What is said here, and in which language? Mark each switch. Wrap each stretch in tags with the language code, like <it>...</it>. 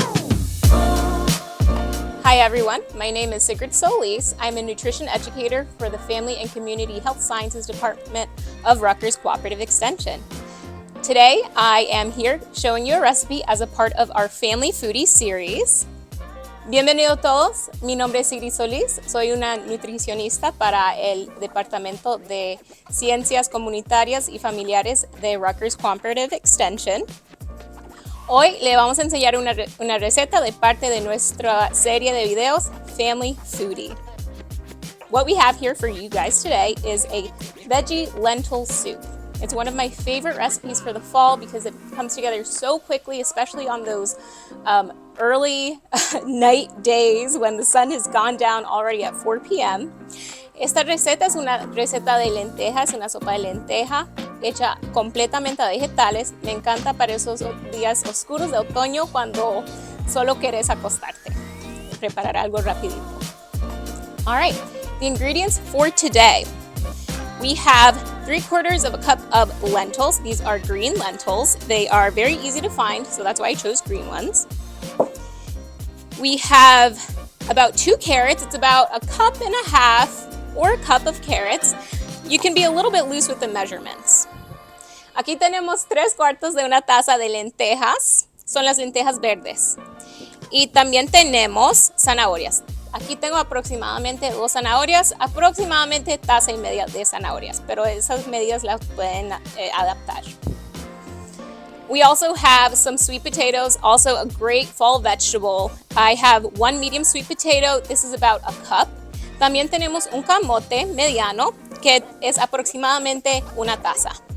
<en>Hi everyone, my name is Sigrid Solis. I'm a nutrition educator for the Family and Community Health Sciences Department of Rutgers Cooperative Extension. Today I am here showing you a recipe as a part of our Family Foodie series.</en> <es>Bienvenidos todos, mi nombre es Sigrid Solis, soy una nutricionista para el Departamento de Ciencias Comunitarias y Familiares de Rutgers Cooperative Extension. Hoy le vamos a enseñar una receta de parte de nuestra serie de videos Family Foodie.</es> <en>What we have here for you guys today is a veggie lentil soup. It's one of my favorite recipes for the fall because it comes together so quickly, especially on those early night days when the sun has gone down already at 4 p.m.</en> <es>Esta receta es una receta de lentejas, una sopa de lenteja hecha completamente de vegetales. Me encanta para esos días oscuros de otoño cuando solo quieres acostarte. Preparar algo rapidito.</es> <en>All right, the ingredients for today. We have 3/4 of a cup of lentils. These are green lentils. They are very easy to find, so that's why I chose green ones. We have about 2 carrots. It's about a cup and a half or a cup of carrots. You can be a little bit loose with the measurements.</en> <es>Aquí tenemos 3/4 de una taza de lentejas. Son las lentejas verdes. Y también tenemos zanahorias. Aquí tengo aproximadamente 2 zanahorias, aproximadamente taza y media de zanahorias, pero esas medidas las pueden adaptar.</es> <en>We also have some sweet potatoes, also a great fall vegetable. I have 1 medium sweet potato. This is about a cup.</en> <es>También tenemos un camote mediano, que es aproximadamente una taza.</es>